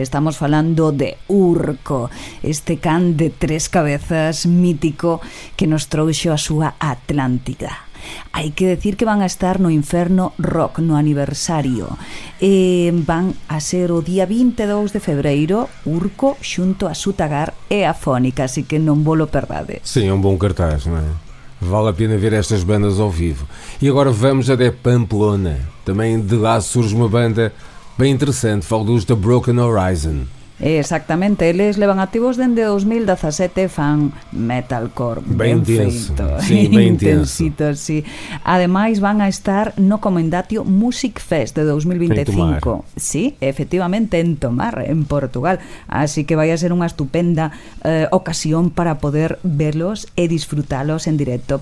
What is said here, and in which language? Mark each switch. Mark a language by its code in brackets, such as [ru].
[gl] Estamos falando de Urco, este can de 3 cabezas mítico que nos trouxo a súa Atlántida. Hai que decir que van a estar no Inferno Rock no aniversario. Van a ser o día 22 de febreiro, Urco xunto a Sutagar e a Fónica, así que non volo perdade. [pt] Sim, é um bom cartaz, não é? Vale a pena ver estas bandas ao vivo. E agora vamos até Pamplona. Também de lá surge uma banda bem interessante, falo dos The Broken Horizon. [gl] Exactamente, eles levan activos dende 2017, fan metalcore ben intenso, feito, sí, ben intensito, sí. Ademais van a estar no Comendatio Music Fest de 2025. Sí, efectivamente en Tomar, en Portugal. Así que vai a ser unha estupenda ocasión para poder verlos e disfrutalos en directo.